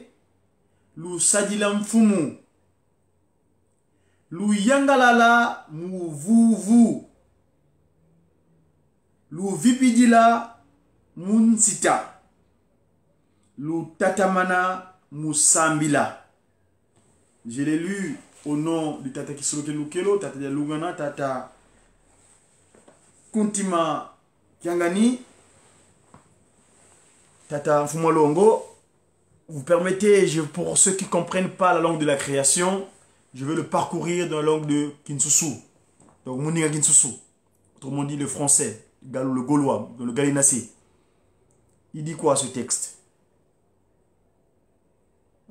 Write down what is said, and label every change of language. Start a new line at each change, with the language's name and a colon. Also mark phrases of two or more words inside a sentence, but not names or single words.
Kongo: Lusadila mfumu. Luyangalala muvuvu. Luvipidila munsita. Lutatamana musambila.
French: Je l'ai lu au nom de Tata Kisolokele Lukelo, Tata de Lungana, Tata Kuntima Kiangani, Tata Mfumolongo. Vous permettez, pour ceux qui ne comprennent pas la langue de la création, je vais le parcourir dans la langue de Kinsusu.
Kongo: Donc, Mouniga Kinsusu.
French: Autrement dit, le français, le gaulois, le galinacé. Il dit quoi ce texte?